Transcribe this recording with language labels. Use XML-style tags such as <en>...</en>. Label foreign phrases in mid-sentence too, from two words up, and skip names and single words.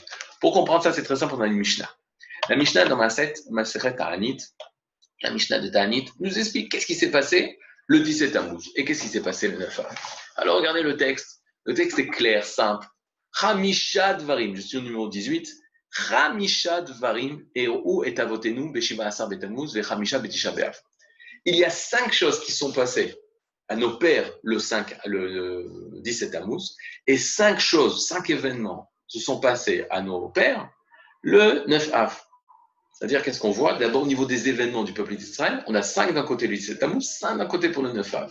<fr>Pour comprendre ça, c'est très simple, on a une Mishnah. La Mishnah dans Masechet Ta'anit, la Mishnah de Ta'anit, nous explique qu'est-ce qui s'est passé le 17 Tammuz et qu'est-ce qui s'est passé le 9 Av. Alors regardez le texte. Le texte est clair, simple.</fr> <he>חמשה דברים,</he> <fr>je suis au numéro 18.</fr> <he>חמשה דברים אירעו את אבותינו בשבעה עשר בתמוז וחמשה בתשעה באב.</he> <fr>Il y a 5 choses qui sont passées à nos pères le 17 Tammuz, et 5 événements se sont passés à nos pères le 9 Av. C'est-à-dire, qu'est-ce qu'on voit? D'abord, au niveau des événements du peuple d'Israël, on a 5 d'un côté le 17 Tammuz, 5 d'un côté pour le 9 Av.</fr>